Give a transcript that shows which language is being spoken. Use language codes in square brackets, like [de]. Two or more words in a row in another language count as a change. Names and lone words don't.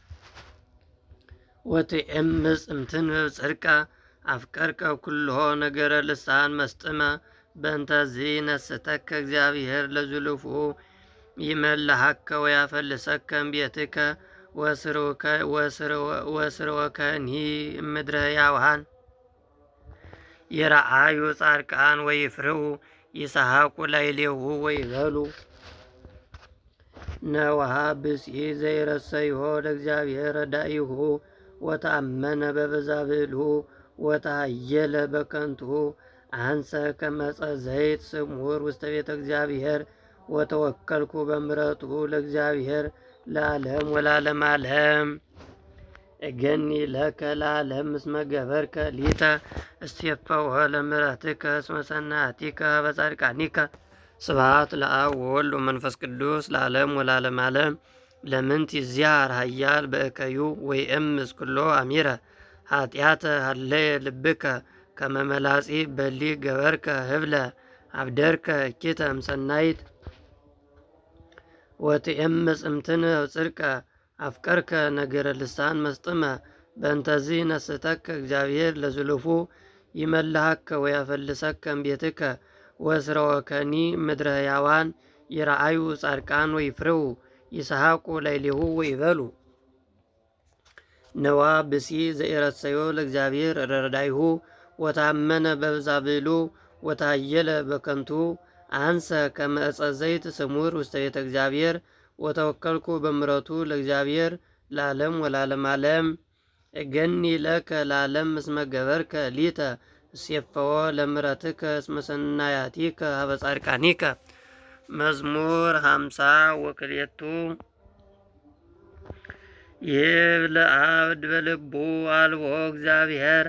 [gez] ወትኤምጽ እምትንብብ ጽድቀ አፍቀርከ ኩሎ ነገረ ልሳን መስጥመ በእንተዚ ነስተከ እግዚአብሔር ለዝሉፉ ይመልሐከ ወያፈልሰከ እምቤትከ ወስርወከኒ እምድረ ሕያዋን ይረአዩ ጻድቃን ወይፍርሁ ይስሐቁ ላዕሌሁ ወይበሉ ነወሃ ብእሲ ዘይረሰዮ ለእግዚአብሔር ረዳኢሁ ወተአመነ በበዛብዕልሁ ወተሃየለ በከንቱ አንሰ ከመ ዘይት ስሙር ውስተ ቤተ እግዚአብሔር ወተወከልኩ በምሕረቱ ለእግዚአብሔር ለዓለም ወለዓለመ ዓለም። እገኒ ለከ ለዓለም እስመ ገበርከ ሊተ እስቴፈወ ለምሕረትከ እስመ ሰናያቲከ በጻድቃኒከ። ስብሐት ለአብ ወወልድ ወመንፈስ ቅዱስ ለዓለም ወለዓለመ ዓለም። ለምንት ይዚሃር ኃያል በእከዩ ወይእምጽ ኩሎ አሚረ ኃጢአተ ሀለየ ልብከ ከመ መላጺ በሊ ገበርከ ህብለ አብደርከ እኪተም ሰናይት ወትኤምጽ እምትንብብ ጽድቀ አፍቀርከ ነገረ ልሳን መስጥመ በእንተዚ ነስተከ እግዚአብሔር ለዝሉፉ ይመልሐከ ወያፈልሰከ እምቤትከ ወስርወከኒ ምድረ ሕያዋን ይረአዩ ጻድቃን ወይፍርሁ ይስሐቁ ላዕሌሁ ወይበሉ ነዋ ብእሲ ዘኢረሰዮ ለእግዚአብሔር ረዳኢሁ ወተአመነ በበዛብዕሉ ወተሃየለ በከንቱ አንሰ ከመ ዕፀ ዘይት ስሙር ውስተ ቤተ እግዚአብሔር ወተወከልኩ በምሕረቱ ለእግዚአብሔር ለዓለም ወለዓለመ ዓለም። እገኒ ለከ ለዓለም እስመ ገበርከ ሊተ እስየፈወ ለምሕረትከ እስመ ሰናያቲከ ሀበ ጻድቃኒከ። መዝሙር 50 ወክልኤቱ ይብል አብድ በልቡ አልቦ እግዚአብሔር